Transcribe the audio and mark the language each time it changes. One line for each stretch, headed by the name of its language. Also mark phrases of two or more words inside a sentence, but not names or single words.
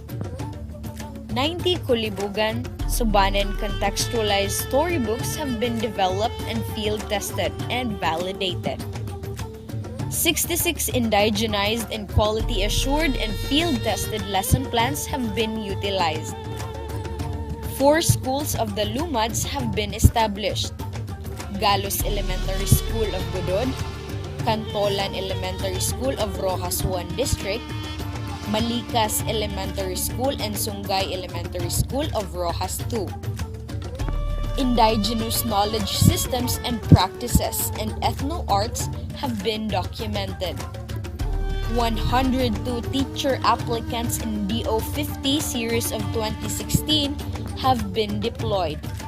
English: 90 Kulibugan, Subanen contextualized storybooks have been developed and field tested and validated. 66 indigenized and quality assured and field tested lesson plans have been utilized. 4 schools of the Lumads have been established: Galos Elementary School of Budod, Cantolan Elementary School of Rojas 1 District, Malikas Elementary School and Sungay Elementary School of Rojas 2. Indigenous knowledge systems and practices and ethno-arts have been documented. 102 teacher applicants in DO50 series of 2016 have been deployed.